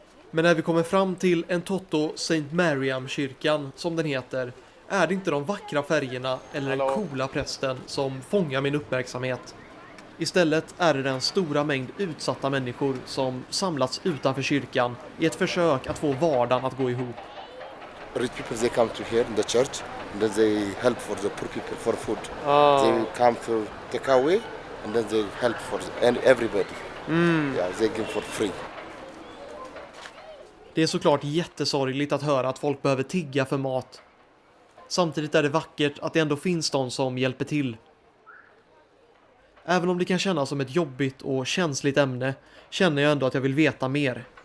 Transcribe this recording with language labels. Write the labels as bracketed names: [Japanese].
[Swedish] Men när vi kommer fram till Entoto St. Mariam-kyrkan, som den heter, är det inte de vackra färgerna eller den coola prästen som fångar min uppmärksamhet. Istället är det den stora mängd utsatta människor som samlats utanför kyrkan i ett försök att få vardagen att gå ihop. [English] Rich people, they come to here in the church and then they help for the poor people for food. They come to take away and then they help for everybody. Yeah, they give for free. [Swedish] Det är såklart jättesorgligt att höra att folk behöver tigga för mat. Samtidigt är det vackert att det ändå finns de som hjälper till. Även om det kan kännas som ett jobbigt och känsligt ämne känner jag ändå att jag vill veta mer.